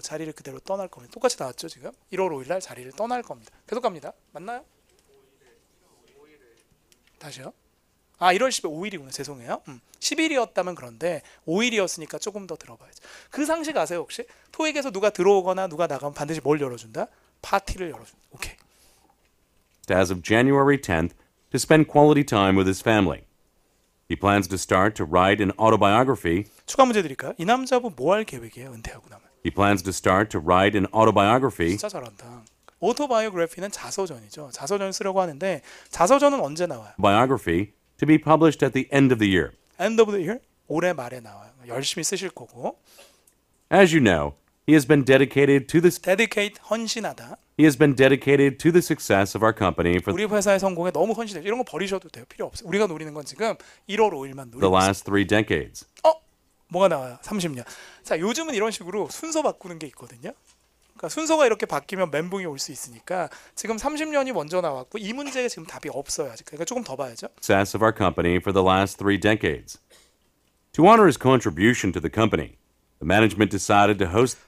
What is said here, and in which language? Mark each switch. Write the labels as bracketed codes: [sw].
[ko] 자리를 그대로 떠날 겁니다. 똑같이 나왔죠, 지금? 1월 5일 날 자리를 떠날 겁니다. 계속 갑니다. 맞나요? 다시요. 1월 10일 5일이구나. 죄송해요. 10일이었다면 그런데 5일이었으니까 조금 더 들어봐야죠. 그 상식 아세요, 혹시? 토익에서 누가 들어오거나 누가 나가면 반드시 뭘 열어준다? 파티를 열어준다. 오케이. [en] as of January 10th, to spend quality time with his family. He plans to start to write an autobiography. [ko] 추가 문제 드릴까요? 이 남자분 뭐 할 계획이에요? 은퇴하고 나면. [en] He plans to start to write an autobiography [ko] 진짜 잘한다. 오토바이오그래피는 자서전이죠. 자서전 쓰려고 하는데 자서전은 언제 나와요? [en] to be published at the end of the year. End of the year? [ko] 올해 말에 나와요. 열심히 쓰실 거고. [en] As you know, he has been dedicated to [ko] 헌신하다. [en] the success of our company for [ko] 우리 회사의 성공에 너무 헌신해요. 이런 거 버리셔도 돼요. 필요 없어요. 우리가 노리는 건 지금 1월 5일만 노리고 있어요. [en] last 3 decades. [ko] 뭐가 나와요? 30년. 자, 요즘은 이런 식으로 순서 바꾸는 게 있거든요. 그러니까 순서가 이렇게 바뀌면 멘붕이 올 수 있으니까 지금 30년이 먼저 나왔고 이 문제에 지금 답이 없어요. 아직. 그러니까 조금 더 봐야죠. [en] Success of our company for the last 3 decades. To honor his contribution to the company, the management decided to host